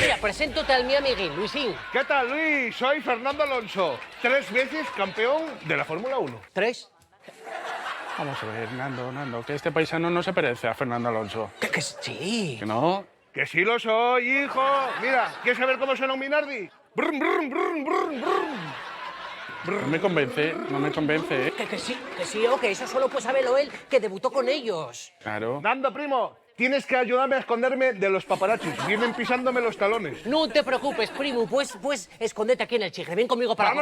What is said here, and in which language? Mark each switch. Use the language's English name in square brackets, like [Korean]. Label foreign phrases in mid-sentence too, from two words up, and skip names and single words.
[Spanish] Mira, preséntate al mi amiguín, Luisín. ¿Qué tal, Luis? Soy Fernando Alonso, 3 veces campeón de la Fórmula 1. ¿3? Vamos a ver, Nando, que este paisano no se parece a Fernando Alonso. Que sí. ¿Que no? Que sí lo soy, hijo. Mira, ¿quieres saber cómo suena un Minardi? Brum, brum, brum, brum, brum. No me convence, no me convence, ¿eh? Que sí, o que eso solo puede saberlo él, que debutó con ellos. Claro. Nando, primo, tienes que ayudarme a esconderme de los paparazzis. Vienen pisándome los talones. No te preocupes, primo, pues escondete aquí en el chigre. Ven conmigo para la